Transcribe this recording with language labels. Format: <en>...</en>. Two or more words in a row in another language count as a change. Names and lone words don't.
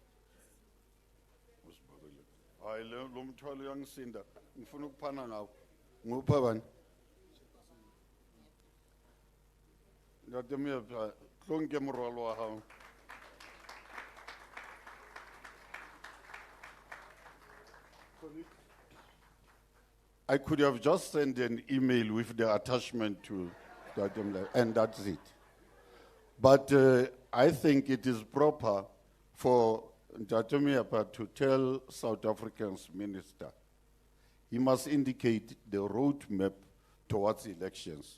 <zu>Hayi lo mthwalo uyangisinda ngifuna ukuphana ngawo Ngupha bani?</zu> <st>Ntate Moepa, tlo nke morwalo wa hao.</st> <en>I could have just sent an email with the attachment to that, and that's it. But I think it is proper for Ntate Moepa to tell South Africa's minister he must indicate the roadmap towards elections.</en>